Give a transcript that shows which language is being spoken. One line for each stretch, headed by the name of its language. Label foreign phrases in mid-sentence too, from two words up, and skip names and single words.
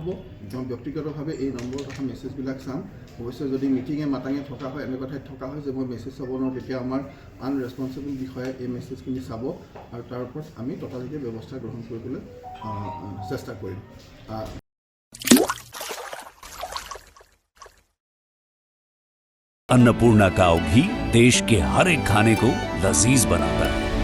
Assamese: মই ব্যক্তিগতভাৱে এই নম্বৰ তথা মেছেজবিলাক চাম। অৱশ্যে যদি মিটিঙে মাটাঙে থকা হয়, এনেকুৱা ঠাইত থকা হয় যে মই মেছেজ চাব নোৱাৰোঁ, তেতিয়া আমাৰ আনৰেছপনচিবল বিষয়ে এই মেছেজখিনি চাব আৰু তাৰ ওপৰত আমি ততালিকে ব্যৱস্থা গ্ৰহণ কৰিবলৈ চেষ্টা কৰিম।
Hindi: अन्नपूर्णा काव घी देश के हर एक खाने को लजीज बनाता है।